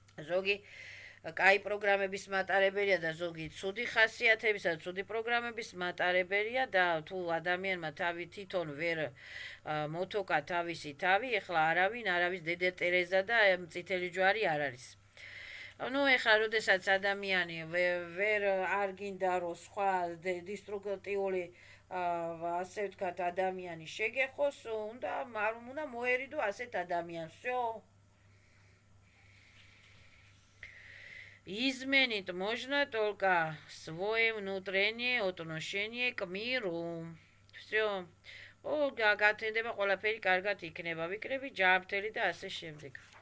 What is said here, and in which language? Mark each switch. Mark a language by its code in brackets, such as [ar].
[ka] ზოგი კაი პროგრამების მატარებელია და ზოგი ცუდი ხასიათების და ცუდი პროგრამების მატარებელია და თუ ადამიანმა თავი თვითონ ვერ მოთოკა თავისი თავი, ეხლა არავის დედე ტერეზა და წითელი ჯვარი არ არის. ნუ ეხლა როდესაც ადამიანი ვერ არ გინდა რომ სხვა დისტრუქტიული ასე ვთქვათ ადამიანი შეგეხოს, უნდა მოერიდო ასეთ ადამიანს. [ru] всё. Изменить можно только свое внутреннее отношение к миру. всё. [ka] გათენდება ყველაფერი კარგად იქნება. ვიკრები ჯანმრთელი და ასე შემდეგ.